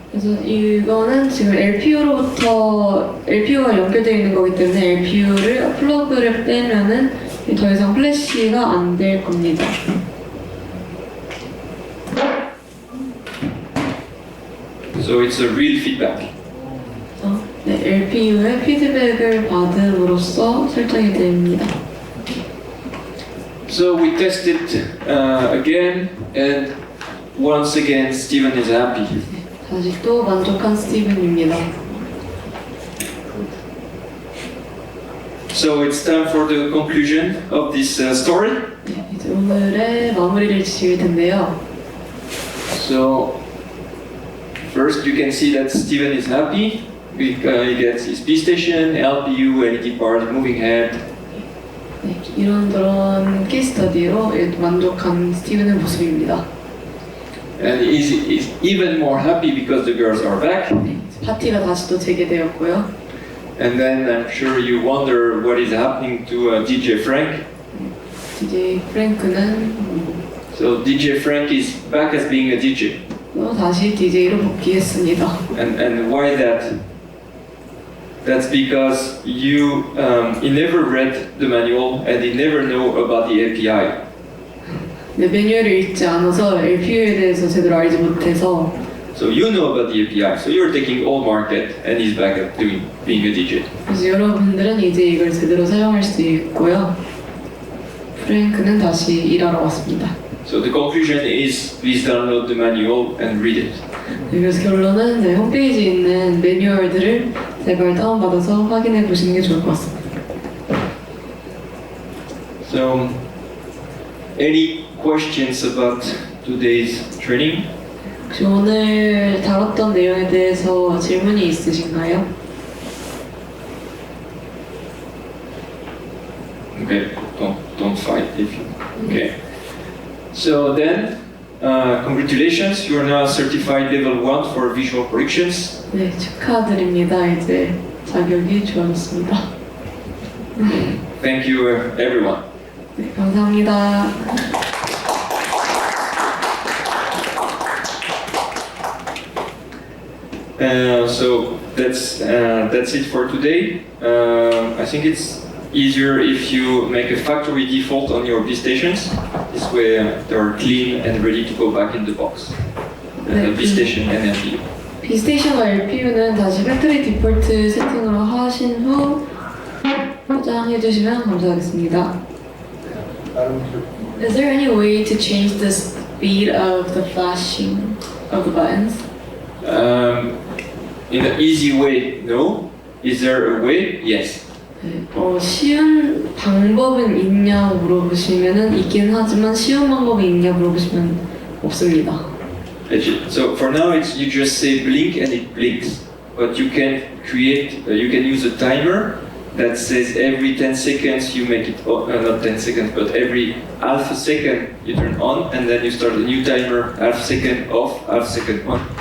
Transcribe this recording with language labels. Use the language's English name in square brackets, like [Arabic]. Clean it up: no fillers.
[Korean] 그래서 이거는 지금 LPU가 연결되어 있는 거기 때문에 LPU를 플러그를 빼면은 더 이상 플래시가 안 될 겁니다. [English] So it's a real feedback. [Korean] 네, LPU의 피드백을 받음으로써 설정이 됩니다. [English] So we tested again, and once again Steven is happy. [Korean] 다시 또 만족한 스티븐입니다. [English] So it's time for the conclusion of this story. [Korean] 네, 이제 오늘의 마무리를 지을 텐데요. [English] So first you can see that Steven is happy. He gets his B station, LPU, LED part, moving head. [Korean] 네, 이런저런 케이스 스터디로 만족한 스티븐의 모습입니다. [English] And he's even more happy because the girls are back. [Korean] 네, 파티가 다시 또 재개되었고요. [English] And then I'm sure you wonder what is happening to DJ Frank. [Korean] DJ 프랭크는 [English] So DJ Frank is back as being a DJ. [Korean] 또 다시 DJ로 복귀했습니다. [English] And why that? That's because he never read the manual and he never know about the API. [Korean] 네, 매뉴얼을 읽지 않아서 LPU에 대해서 제대로 알지 못해서 [English] So you know about the API, so you're taking all market and he's back at being a DJ. [Korean] 그래서 여러분들은 이제 이걸 제대로 사용할 수 있고요. 프랭크는 다시 일하러 왔습니다. [English] So the conclusion is please download the manual and read it. [Korean] 네, 그래서 결론은 네, 홈페이지에 있는 매뉴얼들을 제발 다운받아서 확인해 보시는 게 좋을 것 같습니다. [English] So any questions about today's training? [Korean] 혹시 오늘 다뤘던 내용에 대해서 질문이 있으신가요? [English] Okay, don't fight if you. Okay. So then, congratulations, you are now certified level 1 for visual productions. [Korean] 네, 축하드립니다. 이제 자격이 주어졌습니다. [English] Thank you, everyone. [Korean] 네, 감사합니다. [English] So that's it for today. I think it's easier if you make a factory default on your B stations. This way they are clean and ready to go back in the box. B station and LPU. [Korean] B 스테이션과 LPU는 다시 팩토리 디폴트 세팅으로 하신 후 포장해 주시면 감사하겠습니다. [English] Is there any way to change the speed of the flashing of the buttons? In an easy way, no. Is there a way? Yes. [Korean] 네, 쉬운 방법은 있냐 물어보시면은 있긴 하지만 쉬운 방법이 있냐 물어보시면 없습니다. [English] So for now, you just say blink and it blinks. But you can you can use a timer that says every 10 seconds you make it, not 10 seconds, but every half a second you turn on, and then you start a new timer, half second off, half second on.